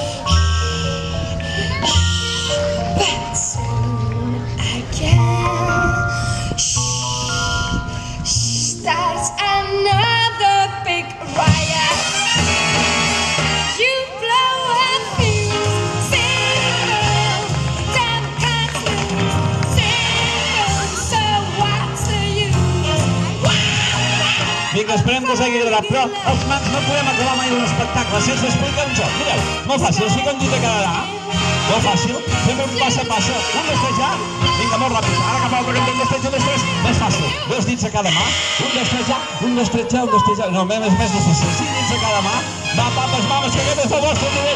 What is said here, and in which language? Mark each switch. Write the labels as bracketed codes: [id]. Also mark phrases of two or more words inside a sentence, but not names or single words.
[en] Shh, shh, but soon again, shh, shh, starts another big riot. You blow a fuse. Simple, damn can't lose. Simple, so what's the use? [ca] Vinga, esperem que us hagi agradat, però els mans no podem acabar mai un espectacle sense explicar un joc. Mireu, molt fàcil, us fica un dit a cada mà, molt fàcil, fem un pas a passa, un, dos, tres, ja, vinga, molt ràpid, ara cap a l'altre, un, dos, tres, un, dos, tres, més fàcil, dos dits a cada mà, un, dos, tres, ja, un, dos, tres, ja, un, dos, tres, ja, no, més difícil, cinc dits a cada mà, va, papes, mames, que aquest és el vostre